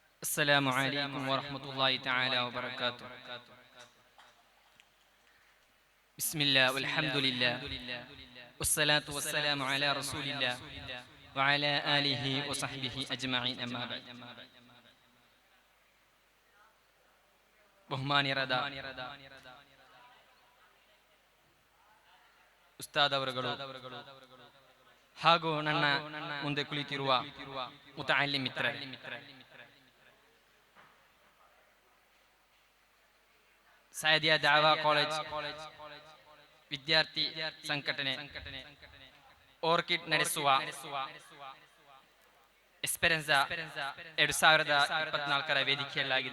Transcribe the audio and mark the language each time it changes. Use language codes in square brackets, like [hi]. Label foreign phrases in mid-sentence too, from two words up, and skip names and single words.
[ar] السلام عليكم ورحمة الله تعالى وبركاته. بسم الله والحمد لله والصلاة والسلام على رسول الله وعلى آله وصحبه أجمعين أما بعد. [kn] ಬಹುಮಾನ್ಯರಾದ ಉಸ್ತಾದ್ ಅವರುಗಳು ಹಾಗೂ ನನ್ನ ಮುಂದೆ ಕುಳಿತಿರುವ ಮುತಅಲ್ಲಿಮ್ ಮಿತ್ರರೇ, ಸಾಯದಿಯಾ ದಾವಾ ಕಾಲೇಜ್ ವಿದ್ಯಾರ್ಥಿ ಸಂಘಟನೆ ಆರ್ಕಿಡ್ ನಡೆಸುವ ಎಸ್ಪೆರೆನ್ಸಾ 2024 ವೇದಿಕೆಯಲ್ಲಾಗಿದೆ.